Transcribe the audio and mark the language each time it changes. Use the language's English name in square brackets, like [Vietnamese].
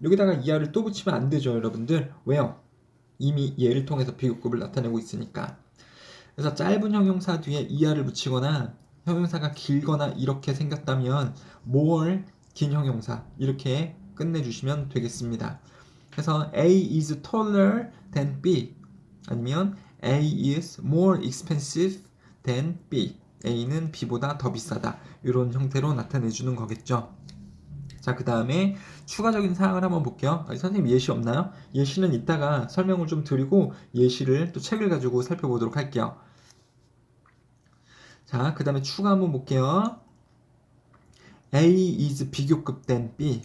[Korean] 여기다가 er를 또 붙이면 안 되죠, 여러분들. 왜요? 이미 얘를 통해서 비교급을 나타내고 있으니까. 그래서 짧은 형용사 뒤에 er를 붙이거나 형용사가 길거나 이렇게 생겼다면 more 긴 형용사 이렇게 끝내주시면 되겠습니다. [English] 그래서 A is taller than B [Korean] 아니면 [English] A is more expensive than B. [Korean] A는 B보다 더 비싸다. [English] 이런 형태로 나타내주는 거겠죠. [Korean] 자, 그 다음에 추가적인 사항을 한번 볼게요. 선생님 예시 없나요? 예시는 이따가 설명을 좀 드리고 예시를 또 책을 가지고 살펴보도록 할게요. 자, 그 다음에 추가 한번 볼게요. [English] A is [Korean] 비교급 된 [English] B.